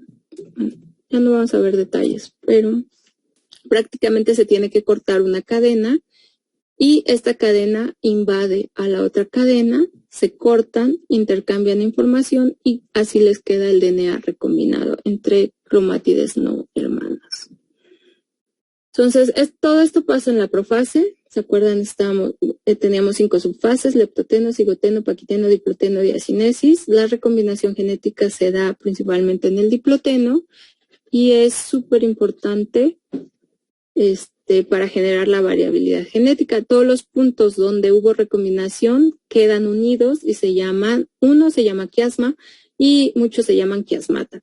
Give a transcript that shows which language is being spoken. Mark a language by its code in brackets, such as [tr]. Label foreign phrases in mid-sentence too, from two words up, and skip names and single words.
[es] Ya no vamos a ver detalles, pero prácticamente se tiene que cortar una cadena y esta cadena invade a la otra cadena, se cortan, intercambian información y así les queda el DNA recombinado entre cromátides no hermanas. Entonces, todo esto pasa en la profase. ¿Se acuerdan? Teníamos 5 subfases: leptoteno, cigoteno, paquiteno, diploteno, diacinesis. La recombinación genética se da principalmente en el diploteno y es súper importante para generar la variabilidad genética. Todos los puntos donde hubo recombinación quedan unidos y uno se llama quiasma y muchos se llaman quiasmata.